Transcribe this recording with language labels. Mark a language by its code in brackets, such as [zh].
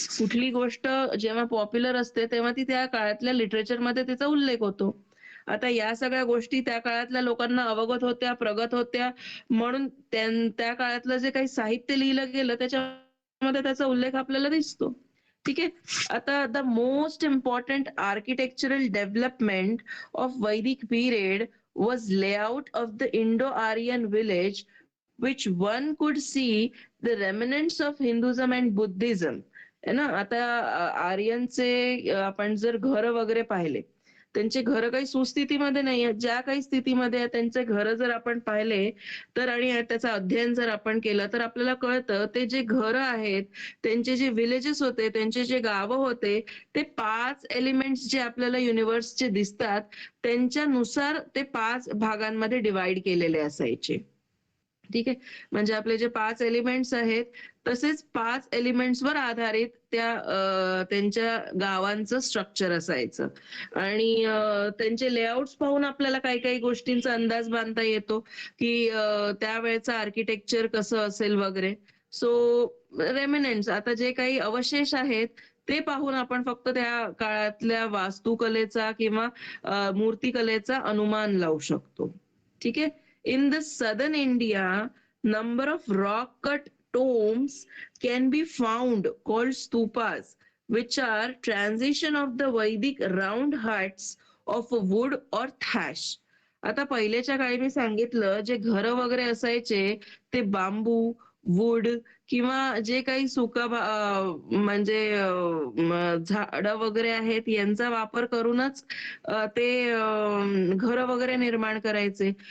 [mr] कुठली गोष्ट जेव्हा पॉप्युलर असते, तेव्हा ती त्या काळातल्या लिटरेचरमध्ये त्याचा उल्लेख होतो. आता या सगळ्या गोष्टी त्या काळातल्या लोकांना अवगत होत्या, प्रगत होत्या म्हणून त्या काळातलं जे काही साहित्य लिहिलं गेलं त्याच्यामध्ये त्याचा उल्लेख आपल्याला दिसतो. ठीक आहे. [en] आता the most important architectural development of Vedic period was layout of the Indo-Aryan village which one could see the remnants of Hinduism and Buddhism. [mr] आहे ना? आता आर्यनचे आपण जर घरं वगैरे पाहिले, त्यांचे घरं काही सुस्थितीमध्ये नाही आहेत. ज्या काही स्थितीमध्ये आहेत त्यांचे घरं जर आपण पाहिले, तर आणि त्याचं अध्ययन जर आपण केलं, तर आपल्याला कळतं ते जे घरं आहेत, त्यांचे जे विलेजेस होते, त्यांचे जे गावं होते, ते 5 एलिमेंट्स जे आपल्याला युनिव्हर्सचे दिसतात, त्यांच्यानुसार ते 5 भागांमध्ये डिव्हाईड केलेले असायचे. ठीक आहे. म्हणजे आपले जे 5 एलिमेंट्स आहेत, तसेच 5 एलिमेंट्सवर आधारित त्या त्यांच्या गावांचं स्ट्रक्चर असायचं. आणि त्यांचे लेआउट्स पाहून आपल्याला काही-काही गोष्टींचा अंदाज बांधता येतो, की त्यावेळेचं आर्किटेक्चर कसं असेल वगैरे. सो रेमिनंट्स आता जे काही अवशेष आहेत, ते पाहून आपण फक्त त्या काळातल्या वास्तुकलेचा किंवा मूर्तिकलेचा अनुमान लावू शकतो. ठीक आहे. [en] In the southern India, number of rock cut tombs can be found called stupas, which are transition of the Vedic round huts of wood or thatch. [mr] आता पहिल्याच्या काळी मी सांगितलं जे घरं वगैरे असायचे ते बांबू, वूड किंवा जे काही म्हणजे झाडं वगैरे आहेत यांचा वापर करूनच ते घरं वगैरे निर्माण करायचे.